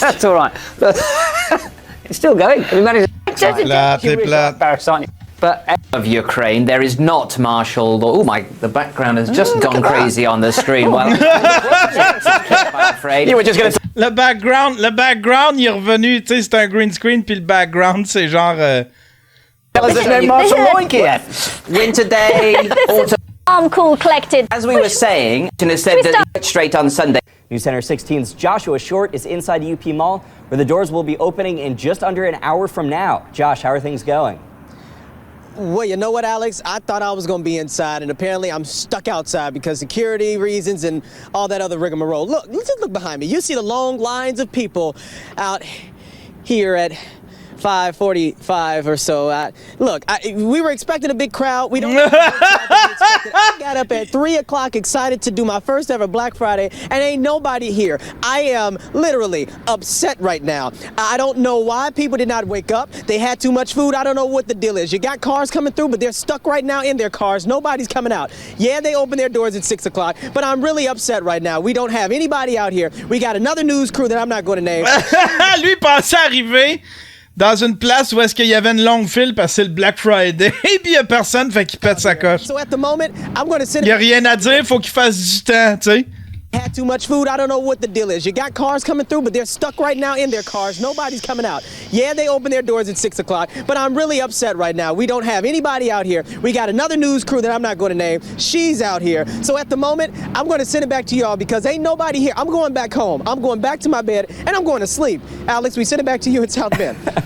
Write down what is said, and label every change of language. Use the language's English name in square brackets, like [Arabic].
[English] That's all right. It's still going. We managed. Embarrassed, aren't you? But of Ukraine, there is not Marshall. Oh my! The background has just gone crazy on the screen. Well, I'm afraid you were just going to. [French] Le background, il est revenu. Tu sais, c'est un green screen, puis le background, c'est genre. [English] There's no Marshall Loink yet. Winter day, autumn. Calm, cool, collected. As we were saying, it has said that straight on Sunday. News Center 16's Joshua Short is inside UP Mall, where the doors will be opening in just under an hour from now. Josh, how are things going? Well, you know what, Alex? I thought I was going to be inside, and apparently I'm stuck outside because security reasons and all that other rigmarole. Look, let's just look behind me. You see the long lines of people out here at 5:45 or so. Look, we were expecting a big crowd. We don't. I got up at 3 o'clock excited to do my first ever Black Friday, and ain't nobody here. I am literally upset right now. I don't know why people did not wake up. They had too much food. I don't know what the deal is. You got cars coming through, but they're stuck right now in their cars. Nobody's coming out. Yeah, they open their doors at 6 o'clock, but I'm really upset right now. We don't have anybody out here. We got another news crew that I'm not going to name. [French] Lui pensait arriver dans une place où est-ce qu'il y avait une longue file parce que c'est le Black Friday et puis il y a personne, fait qu'il pète sa coche. [English] So at the moment, I'm going to sit. [French] Il y a rien à dire, faut qu'il fasse du temps, tu sais. [English] Had too much food. I don't know what the deal is. You got cars coming through, but they're stuck right now in their cars. Nobody's coming out. Yeah, they open their doors at 6 o'clock, but I'm really upset right now. We don't have anybody out here. We got another news crew that I'm not going to name. She's out here. So at the moment, I'm going to send it back to y'all because ain't nobody here. I'm going back home. I'm going back to my bed, and I'm going to sleep. Alex, we send it back to you in South Bend.